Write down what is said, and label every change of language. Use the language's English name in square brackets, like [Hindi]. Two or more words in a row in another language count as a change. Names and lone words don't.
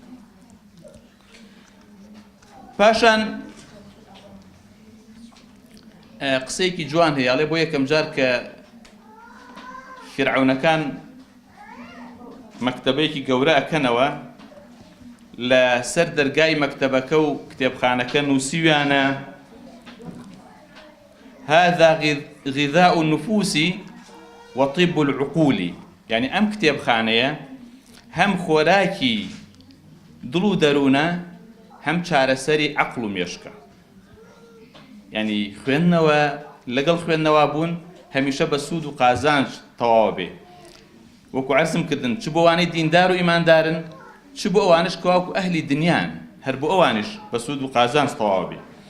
[Central Kurdish] پاشان قسەیەکی جوان هەیە، ئەڵێ بۆ یەکەم جار کە فیرعەونەکان مەکتەبەیەکی گەورە ئەکەنەوە لە سەر دەرگای مەکتەبەکە و کتێبخانەکە نووسیویانە [Arabic] هذا غذاء النفوس وطب العقول، [Central Kurdish] یعنی ئەم کتێبخانەیە هەم خۆراکی دڵ و دەروونە هەم چارەسەری عەقڵ و مێشکە. یعنی خوێندنەوە لەگەڵ خوێندنەوە بوون هەمیشە بە سوود و قازانج تەواو بێ. وەکو عەرزم کردن چ بۆ ئەوانەی دیندار و ئیماندارن، چ بۆ ئەوانش کە واوەکو ئەهلی دنیان، هەر بۆ ئەوانش بە سوود و قازانج تەواو بێ.